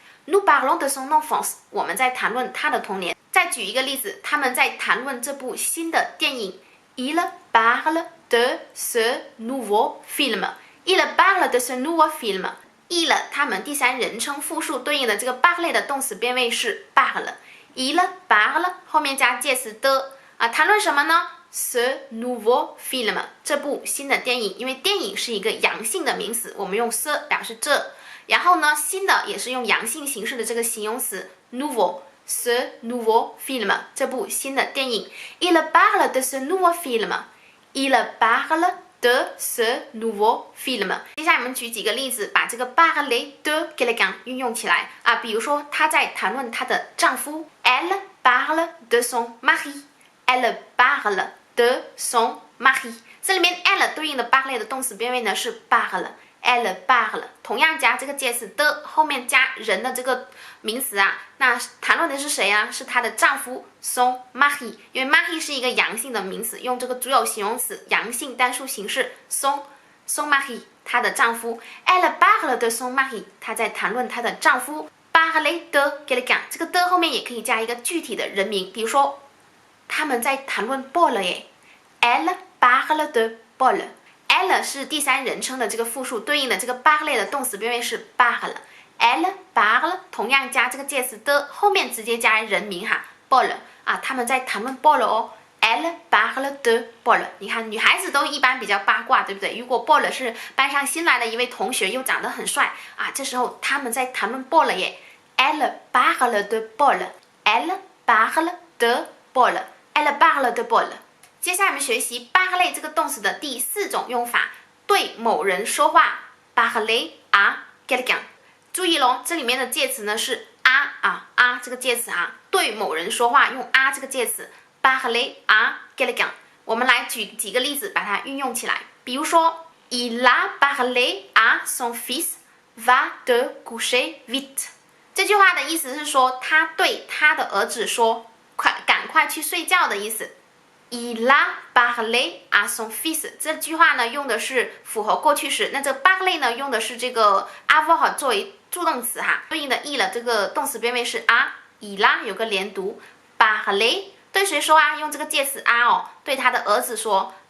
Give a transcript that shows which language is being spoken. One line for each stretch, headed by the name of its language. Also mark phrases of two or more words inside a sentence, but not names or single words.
French: nous parlons de son enfance，
Chinese: 我们在谈论他的童年。再举一个例子，他们在谈论这部新的电影。
French: Il parle de ce nouveau film. Il parle de ce nouveau film.
Chinese: Il 他们第三人称复数对应的这个 parler 的动词变位是 parle。
French: Il parle
Chinese: 后面加介词的谈论什么呢 ？
French: ce nouveau film
Chinese: 这部新的电影，因为电影是一个阳性的名词，我们用 ce 表示这，然后呢，新的也是用阳性形式的这个形容词 nouveau。
French: ce nouveau film
Chinese: 这部新的电影
French: Il parle de ce nouveau film. Il parle de ce nouveau film.
Chinese: 接下来我们举几个例子，把这个
French: parler de quelqu'un
Chinese: 运用起来比如说她在谈论她的丈夫
French: Elle parle de son mari.Elle parle de son mari.
Chinese: 这里面 elle 对应的 parler 的动词变位呢是 parle。
French: elle parle
Chinese: 同样加这个介词的，后面加人的这个名词那谈论的是谁是她的丈夫
French: son mari，
Chinese: 因为 mari 是一个阳性的名词，用这个主有形容词阳性单数形式
French: son mari
Chinese: 她
French: 的丈夫。elle parle de son mari，
Chinese: 她在谈论她的丈夫。
French: parler de quelqu'un
Chinese: 这个的后面也可以加一个具体的人名，比如说他们在谈论 Paul 耶
French: Elle parle de Paul。
Chinese: Elle 是第三人称的这个复数，对应的这个 parler 的动词变位是 parle。
French: Elle parle
Chinese: 同样加这个介词的，后面直接加人名Paul 他们在谈论 Paul 哦。
French: Elle parle de Paul。
Chinese: 你看女孩子都一般比较八卦，对不对？如果 Paul 是班上新来的一位同学，又长得很帅这时候他们在谈论 Paul 耶。
French: Elle parle de Paul。 Elle parle de Paul。 Elle parle de Paul。
Chinese: 接下来我们学习 parler 这个动词的第4种用法，对某人说话
French: parler à quelqu'un。
Chinese: 注意咯，这里面的介词呢是这个介词对某人说话用这个介词
French: parler à quelqu'un。
Chinese: 我们来举几个例子把它运用起来，比如说
French: Il a parlé à son fils va te coucher vite。
Chinese: 这句话的意思是说他对他的儿子说赶快去睡觉的意思。
French: Il a parlé à son fils
Chinese: 这句话呢用的是复合过去时，那这 parler 呢用的是这个 avoir 作为助动词对应的 il 这个动词变位是
French: il a
Chinese: 有个连读 parler 对谁说用这个介词对他的儿子说